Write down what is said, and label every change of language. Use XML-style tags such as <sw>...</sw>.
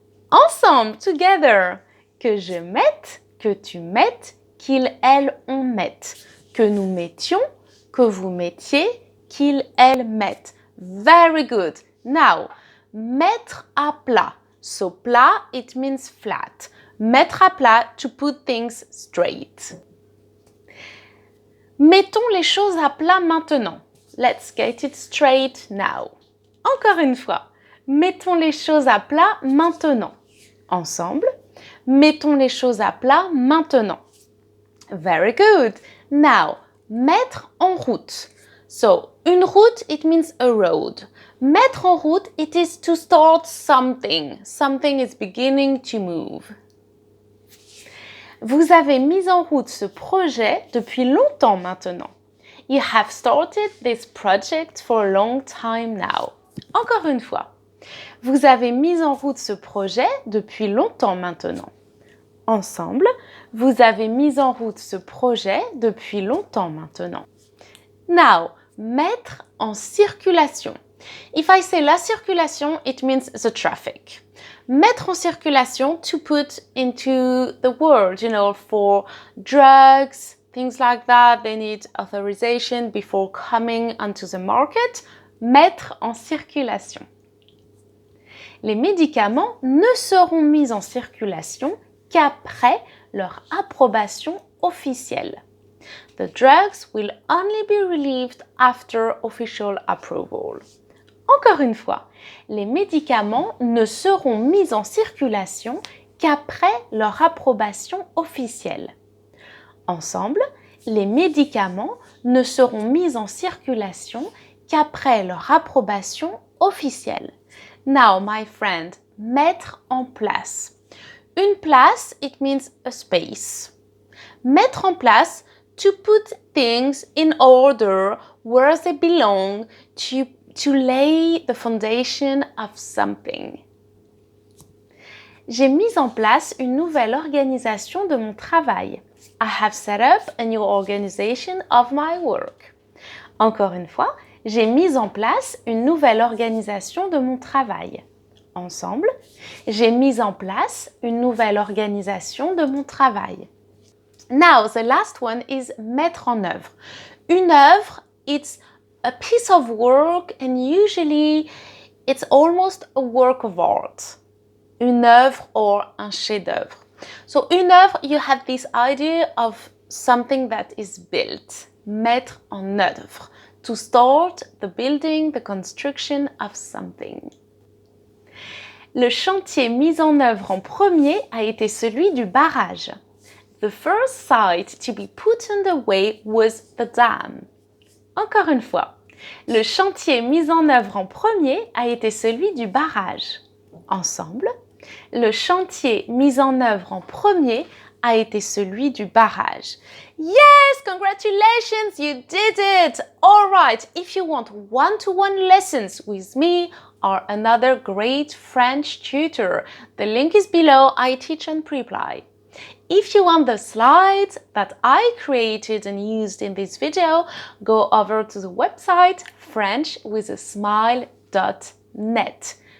<fr>Ensemble, together, que je mette, que tu mettes, qu'il, elle, on mette, que nous mettions, que vous mettiez, qu'il, elle, mette.</fr> <en>Very good. Now, mettre à plat. So plat, it means flat. Mettre à plat, to put things straight.</en> <fr>Mettons les choses à plat maintenant.</fr> <en>Let's get it straight now.</en> <fr>Encore une fois. Mettons les choses à plat maintenant. Ensemble. Mettons les choses à plat maintenant.</fr> <en>Very good. Now, mettre en route. So, une route, it means a road. Mettre en route, it is to start something. Something is beginning to move.</en> <fr>Vous avez mis en route ce projet depuis longtemps maintenant.</fr> <en>You have started this project for a long time now.</en> <fr>Encore une fois. Vous avez mis en route ce projet depuis longtemps maintenant. Ensemble, vous avez mis en route ce projet depuis longtemps maintenant.</fr> <en>Now, mettre en circulation. If I say la circulation, it means the traffic. Mettre en circulation, to put into the world, for drugs, things like that. They need authorization before coming onto the market.</en> <fr>Mettre en circulation. Les médicaments ne seront mis en circulation qu'après leur approbation officielle.</fr> <en>The drugs will only be relieved after official approval.</en> <fr>Encore une fois, les médicaments ne seront mis en circulation qu'après leur approbation officielle. Ensemble, les médicaments ne seront mis en circulation qu'après leur approbation officielle.</fr> <en>Now, my friend, mettre en place. Une place, it means a space. Mettre en place, to put things in order where they belong, to lay the foundation of something.</en> <fr>J'ai mis en place une nouvelle organisation de mon travail.</fr> <en>I have set up a new organization of my work.</en> <fr>Encore une fois, j'ai mis en place une nouvelle organisation de mon travail. Ensemble, j'ai mis en place une nouvelle organisation de mon travail.</fr> <en>Now, the last one is mettre en œuvre. Une œuvre, it's a piece of work, and usually it's almost a work of art.</en> <fr>Une œuvre or un chef-d'œuvre.</fr> <en>So une œuvre, you have this idea of something that is built. Mettre en œuvre. To start the building, the construction of something.</en> <fr>Le chantier mis en œuvre en premier a été celui du barrage.</fr> <en>The first site to be put underway was the dam.</en> <fr>Encore une fois, le chantier mis en œuvre en premier a été celui du barrage. Ensemble, le chantier mis en œuvre en premier a été celui du barrage.</fr> <en>Yes, congratulations, you did it! All right, if you want one-to-one lessons with me or another great French tutor, the link is below. I teach on Preply. If you want the slides that I created and used in this video, go over to the website frenchwithasmile.net.</en>